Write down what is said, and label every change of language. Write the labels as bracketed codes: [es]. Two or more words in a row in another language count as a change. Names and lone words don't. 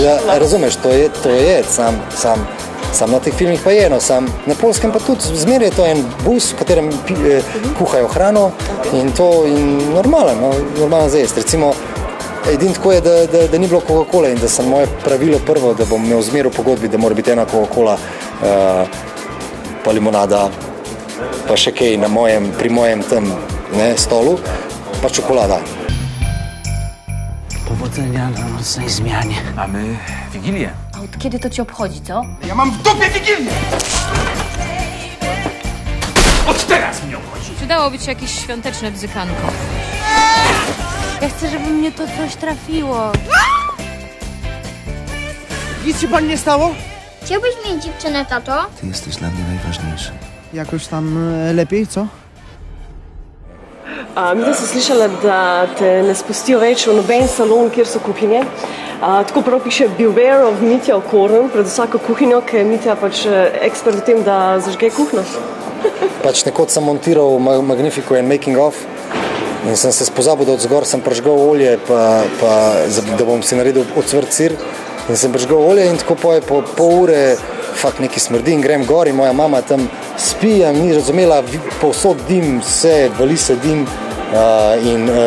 [sl] Razumeš, to je, sam na teh filmih pa je, na Poljskem pa tudi zmeraj je to en bus, v katerem kuhajo hrano in to in normalno za jesti. Recimo, edino tako je, da ni bilo Coca-Cola in da sem moje pravilo prvo, da bom imel zmer v pogodbi, da mora biti ena Coca-Cola, pa limonada, pa še kaj pri mojem tam stolu, pa čokolada. [pl] Powodzenia na nocnej zmianie. Mamy Wigilię. A od kiedy to ci obchodzi, co? Ja mam w dupie Wigilię! Od teraz mnie obchodzi. Przydałoby ci jakieś świąteczne bzykanko. Ja chcę, żeby mnie to coś trafiło. Nic się pani nie stało? Chciałbyś mieć dziewczynę, tato? Ty jesteś dla mnie najważniejszy. Jakoś tam lepiej, co? [sl] Mislim, sem slišala, da te ne spustijo več v noben salon, kjer so kuhinje. Tako prav piše [en] Beware of [sl] Mitja Okorn, pred vsako kuhinjo, ker je Mitja pač ekspert v tem, da zažge kuhno. Pač nekoč sem montiral Magnifico and Making of in sem se spozabil, da odzgor sem prižgal olje, da bom si naredil ocvrt sir. In sem prižgal olje in tako po pol ure fakt nekaj smrdi in grem gor in moja mama tam spi, ni razumela, povsod dim, vse, vali se dim in